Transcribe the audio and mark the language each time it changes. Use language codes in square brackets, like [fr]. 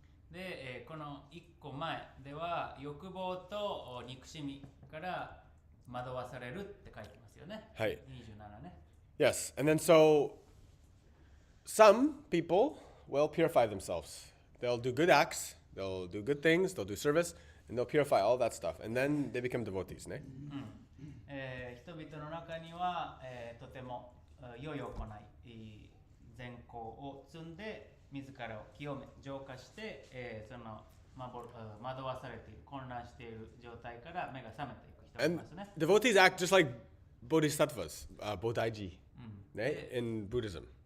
[ja] で、この一個前では欲望と憎しみから惑わされるって書いてますよね。はい。 27ね。 [en] Yes, and then so some people will purify themselves. They'll do good acts, they'll do good things, they'll do service, and they'll purify all that stuff. And then they become devotees, ne? [ja] 人々の中には、とても良い行い、善行を積んで自らを清め浄化して、その惑わされている混乱している状態から目が覚めていく人がい [en] And [ja] ますね。 [en] devotees act just like bodhisattvas, Bodhaiji, ne? In Buddhism.